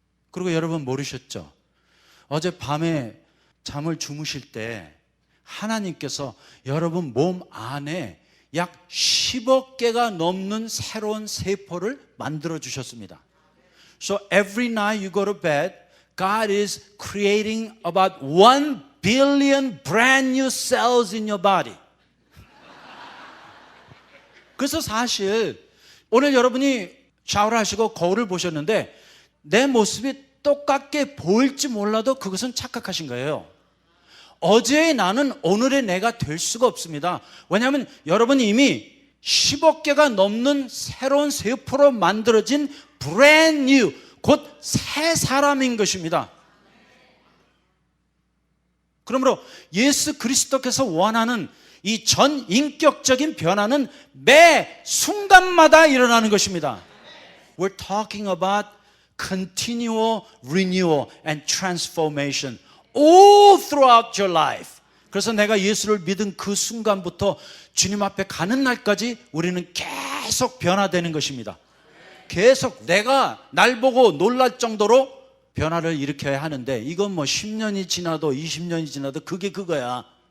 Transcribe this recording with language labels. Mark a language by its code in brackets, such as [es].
[ko] 그리고 여러분 모르셨죠? 어젯밤에 잠을 주무실 때 하나님께서 여러분 몸 안에 약 10억 개가 넘는 새로운 세포를 만들어 주셨습니다. [en] So every night you go to bed, God is creating about 1 billion brand new cells in your body. [ko] 그래서 사실 오늘 여러분이 샤워를 하시고 거울을 보셨는데 내 모습이 똑같게 보일지 몰라도 그것은 착각하신 거예요. 어제의 나는 오늘의 내가 될 수가 없습니다. 왜냐하면 여러분이 이미 10억 개가 넘는 새로운 세포로 만들어진 [en] brand new, [ko] 곧 새 사람인 것입니다. 그러므로 예수 그리스도께서 원하는 이 전인격적인 변화는 매 순간마다 일어나는 것입니다. [en] We're talking about continual renewal and transformation all throughout your life. [ko] 그래서 내가 예수를 믿은 그 순간부터 주님 앞에 가는 날까지 우리는 계속 변화되는 것입니다. 계속 내가 날 보고 놀랄 정도로 변화를 일으켜야 하는데 이건 뭐 10년이 지나도 20년이 지나도 그게 그거야.